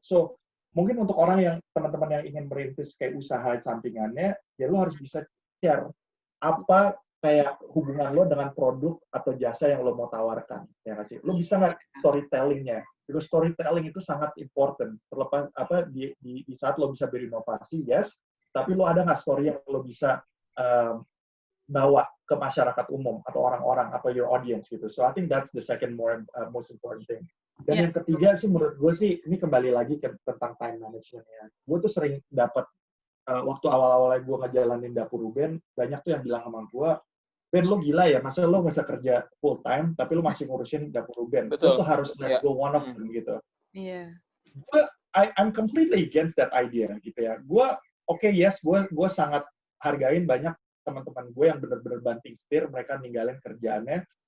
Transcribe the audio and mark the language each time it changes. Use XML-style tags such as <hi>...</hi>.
<id>So mungkin untuk orang yang teman-teman yang ingin merintis kayak usaha sampingannya, ya lo harus bisa share apa kayak hubungan lo dengan produk atau jasa yang lo mau tawarkan, ya nggak sih? Lo bisa nggak storytelling-nya? Because storytelling itu sangat important. Terlepas di saat lo bisa berinovasi, yes, tapi lo ada nggak story yang lo bisa bawa ke masyarakat umum atau orang-orang atau</id> <en>your audience</en> <id>gitu.</id> <en>So I think that's the second most important thing.</en> <id>Dan yang ketiga sih menurut gue sih ini kembali lagi tentang time management ya. Gue tuh sering dapat waktu awal-awalnya gue ngejalanin dapur Ruben, banyak tuh yang bilang sama gue, Ben lo gila ya, masa lo nggak bisa kerja full time tapi lo masih ngurusin dapur Ruben. Lo tuh harus</id> <en>let go one of them gitu.</en> <id>Iya.</id> <en>I'm completely against that idea</en> <id>gitu ya. Gue gue sangat hargain banyak teman-teman gue yang benar-benar banting setir, mereka ninggalin kerjaannya.</id>